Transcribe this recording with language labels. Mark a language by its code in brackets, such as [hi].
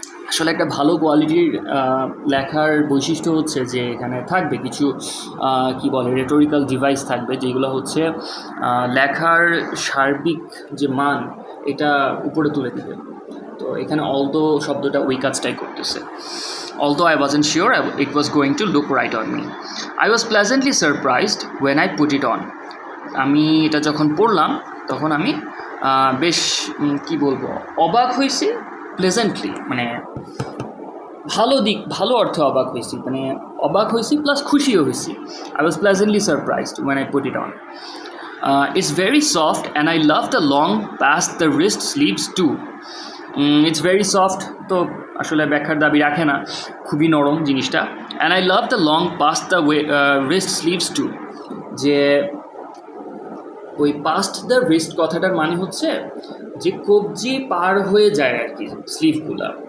[bn] আসলে একটা ভালো কোয়ালিটির লেখার বৈশিষ্ট্য হচ্ছে যে এখানে থাকবে কিছু কি বলে রেটোরিক্যাল ডিভাইস থাকবে, যেগুলো হচ্ছে লেখার সার্বিক যে মান এটা উপরে তুলে দেবে। তো এখানে অলদো শব্দটা ওই কাজটাই করতেছে। [en] Although I wasn't sure it was going to look right on me, I was pleasantly surprised when I put it on. [bn] আমি এটা যখন পড়লাম তখন আমি বেশ কি বলবো, অবাক হয়েছি। প্লেজেন্টলি মানে ভালো অর্থে অবাক হয়েছি, মানে অবাক হয়েছি প্লাস খুশিও হয়েছি। [en] I was pleasantly surprised when I put it on. It's very soft and I love the long past the wrist sleeves too. It's very soft, [bn] তো আসলে ব্যাখ্যার দাবি রাখে না, খুবই নরম জিনিসটা। [en] and I love the long past the wrist sleeves too, [bn] যে ওই পাস্ট দ্য রিস্ট কথাটার মানে হচ্ছে যে কবজি পার হয়ে যায় আর কি স্লিভগুলা।